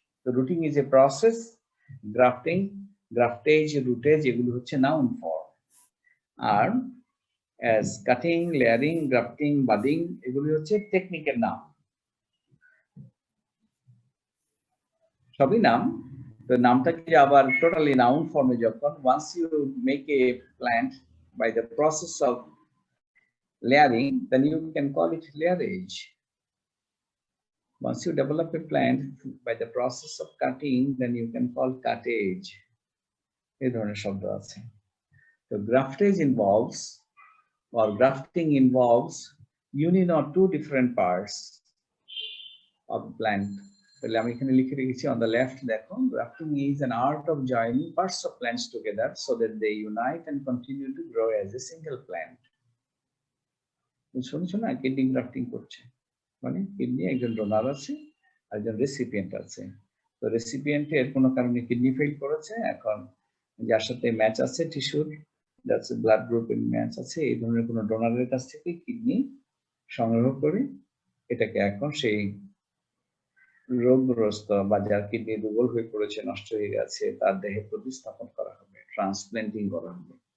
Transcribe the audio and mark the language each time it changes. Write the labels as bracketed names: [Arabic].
[Bangla] তো [English] rooting is a process, [Bangla] grafting, গ্রাফটেজ, রুটেজ এগুলো হচ্ছে নাউন ফর্ম। আর [English] as cutting, layering, grafting, budding [Bangla] এগুলি হচ্ছে টেকনিকের নাম, সবই নাম। তো নামটাকে আবার টোটালি নাউন ফর্মে যখন, [English] once you make a plant by the process of layering, then you can call it layerage. Once you develop a plant by the process of cutting, then you can call cuttage. [Bangla] এই ধরনের শব্দ আছে। [English] তো graftage involves, or grafting involves, union of two different parts of plant. [Bangla] তাহলে আমি এখানে লিখে রেখেছি [English] on the left, [Bangla] দেখো, [English] grafting is an art of joining parts of plants together so that they unite and continue to grow as a single plant. [Bangla] শুনছো না, kidney grafting করছে মানে কিডনি একজন ডোনার আছে আর একজন রেসিপিয়েন্ট আছে। তো রেসিপিয়েন্টের কোনো কারণে কিডনি ফেল করেছে, এখন যার সাথে ম্যাচ আছে টিস্যুর, যাচ্ছে ব্লাড গ্রুপের ম্যাচ আছে, এই ধরনের কোনো ডোনারের কাছ থেকে কিডনি সংগ্রহ করে এটাকে এখন সেই রোগগ্রস্ত বা যার কিডনি দুর্বল হয়ে পড়েছে, নষ্ট হয়ে গেছে, তার দেহে প্রতিস্থাপন করা হবে, ট্রান্সপ্ল্যান্টিং করা হবে।